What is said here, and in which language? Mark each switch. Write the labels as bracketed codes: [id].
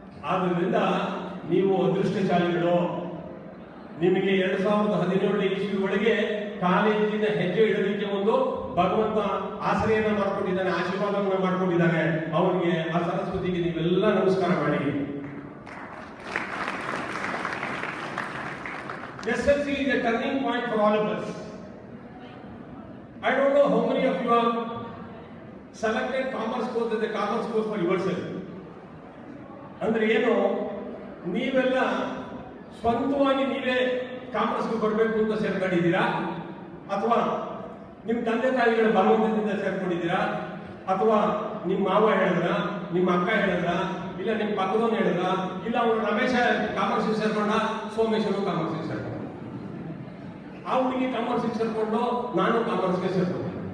[kn] ಆದ್ರಿಂದ ನೀವು ಅದೃಷ್ಟಶಾಲಿಗಳು. ನಿಮಗೆ 2017 ಇಸ್ವಿ ಒಳಗೆ ಕಾಲೇಜಿನ ಹೆಜ್ಜೆ ಇಡಲಿಕ್ಕೆ ಒಂದು ಭಗವಂತ ಆಶ್ರಯನ ಮಾಡ್ಕೊಂಡಿದ್ದಾನೆ, ಆಶೀರ್ವಾದವನ್ನ ಮಾಡ್ಕೊಂಡಿದ್ದಾನೆ. ಅವನಿಗೆ ಆ ಸರಸ್ವತಿಗೆ ನೀವೆಲ್ಲ ನಮಸ್ಕಾರ ಮಾಡಿ. [en] SSLC is a turning point for all of us. I don't know how many of you have selected commerce course as a commerce course for yourself. [kn] ಅಂದ್ರೆ ಏನು, ನೀವೆಲ್ಲ ಸ್ವಂತವಾಗಿ ನೀವೇ ಕಾಮರ್ಸ್ಗೆ ಬರಬೇಕು ಅಂತ ಸೇರ್ಕೊಂಡಿದ್ದೀರಾ, ಅಥವಾ ನಿಮ್ಮ ತಂದೆ ತಾಯಿಗಳ ಬಲವಂತದಿಂದ ಸೇರ್ಕೊಂಡಿದ್ದೀರಾ, ಅಥವಾ ನಿಮ್ಮ ಮಾವ ಹೇಳಿದ್ರ, ನಿಮ್ಮ ಅಕ್ಕ ಹೇಳಿದ್ರ, ಇಲ್ಲ ನಿಮ್ಮ ಪಕ್ಕದವನು ಹೇಳಿದ್ರ, ಇಲ್ಲ ಅವನು ರಮೇಶ ಕಾಮರ್ಸ್ ಸೇರ್ಕೊಂಡ, ಸೋಮೇಶನು ಕಾಮರ್ಸ್ ಸೇರ್ಕೊಂಡ, ಆ ಹುಡುಗಿ ಕಾಮರ್ಸ್ ಸೇರ್ಕೊಂಡು ನಾನು ಕಾಮರ್ಸ್ಗೆ ಸೇರ್ಕೊಂಡೆ.